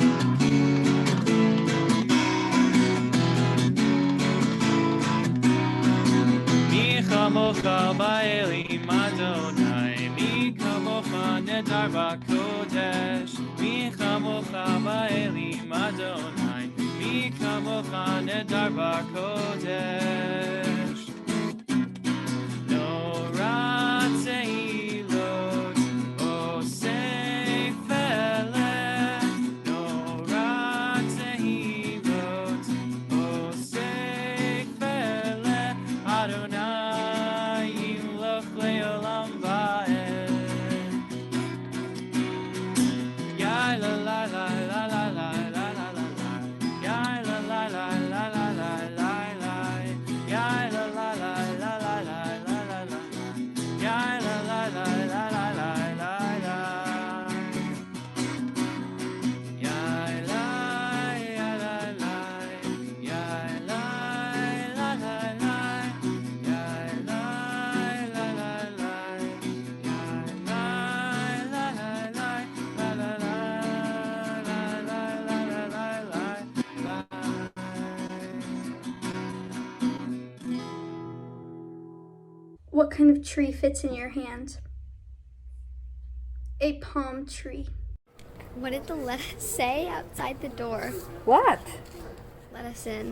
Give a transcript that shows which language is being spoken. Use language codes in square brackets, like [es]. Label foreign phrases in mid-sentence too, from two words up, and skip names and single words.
[he] מי כמוכה באלים אדני, מי כמוכה נאדר בקודש. מי כמוכה באלים אדני, מי כמוכה נאדר בקודש. נורא תהלות עושה פלא, נורא תהלות עושה פלא. אדני ימלוך לעולם ועד. Yai la la la la la la la la la la. Yai la la la la la la la la. Yai la la la la la la la la la. Yai la la la la la la la la. Yai la ya la la. Yai la la la la. Yai la la la la. Yai la la la la. La la la la la la la la la. [en] What kind of tree fits in your hand? A palm tree. What did the letter say outside the door? What? Let us in.